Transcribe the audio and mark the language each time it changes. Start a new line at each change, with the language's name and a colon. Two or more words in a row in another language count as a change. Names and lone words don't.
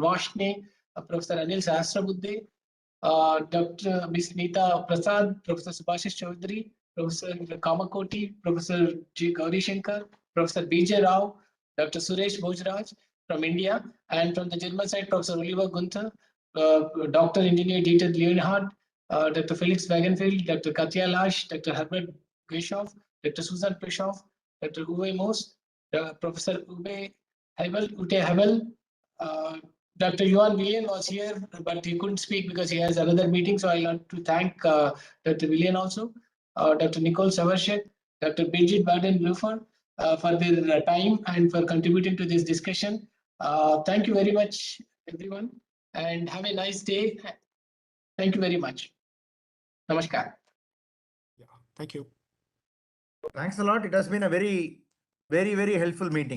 English: Varshney, Professor Anil Sahasrabuddhe, Dr. Ms. Neeta Prasad, Professor Subhashish Chaudhary, Professor Kamakoti, Professor G. Gauri Shankar, Professor B.J. Rao, Dr. Suresh Bhojraj from India, and from the German side, Professor Oliver Gunther, Dr. Engineer Dieter Leonhard, Dr. Felix Wagenfeld, Dr. Katja Lasch, Dr. Herbert Geschoff, Dr. Susan Peschoff, Dr. Uwe Moos, Professor Ute Hebel, Dr. Johan Willian was here, but he couldn't speak because he has another meeting. So I want to thank Dr. Willian also, Dr. Nicole Savarshek, Dr. Birgit Baden-Bluffer for their time and for contributing to this discussion. Thank you very much, everyone, and have a nice day. Thank you very much. Namaskar. Yeah, thank you. Thanks a lot. It has been a very, very, very helpful meeting.